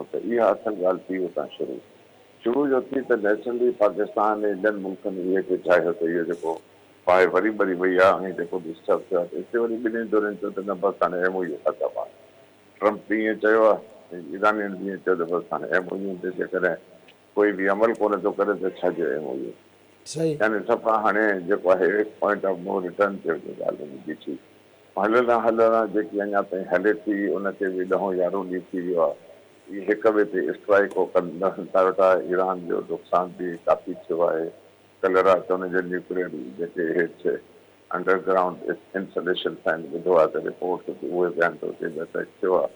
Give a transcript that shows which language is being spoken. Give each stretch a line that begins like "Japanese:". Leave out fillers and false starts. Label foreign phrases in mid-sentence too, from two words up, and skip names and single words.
Sindhi: त इहा असल ॻाल्हि थी उतां शुरू जो थी त नेचुरली पाकिस्तान ऐं ॿियनि मुल्कनि इहे खे चाहियो त इहो जेको आहे वरी वई आहे ऐं जेको डिस्टर्ब थियो आहे त हिते वरी ॿिन्ही धुरनि चयो त न बसि हाणे एमओयू ख़तमु आहे। ट्रम्प बि ईअं चयो आहे ऐं ईरानियुनि बि ईअं चयो त बसि हाणे एमओयू ते जेकॾहिं कोई बि अमल कोन थो करे त छा जो एमओयू सही यानी सफ़ा हाणे जेको आहे
English: point of no return
Sindhi: ते ॻाल्हि वञी थी। हलंदा हलंदा जेकी अञा ताईं हले थी उनखे बि ॾहों यारहों ॾींहुं थी वियो आहे। इहे हिक ॿिए ते स्ट्राइक कंदा था वेठा, ईरान जो नुक़सान बि काफ़ी थियो आहे। कल्ह राति हुनजे न्यूक्लियर जेके हेठि
English: underground installation
Sindhi: आहिनि ॿुधो आहे त रिपोर्ट उहे बयान थो थिए अटैक थियो आहे।